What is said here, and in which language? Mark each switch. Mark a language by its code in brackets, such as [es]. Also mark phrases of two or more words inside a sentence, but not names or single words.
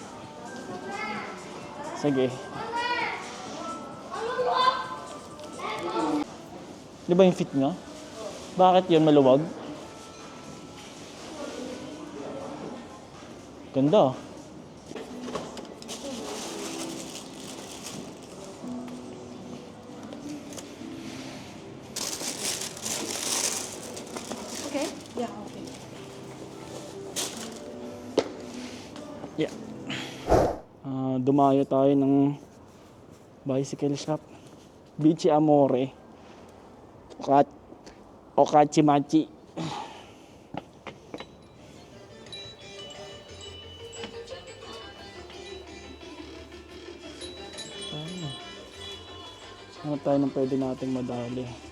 [tl] Sige. Di ba yung fit niya? Bakit yun maluwag? Ganda. Okay? Yeah, okay. Yeah. Dumayo tayo ng bicycle shop. Bichi Amore. Okachimachi. Ano tayo nang pwede nating madali?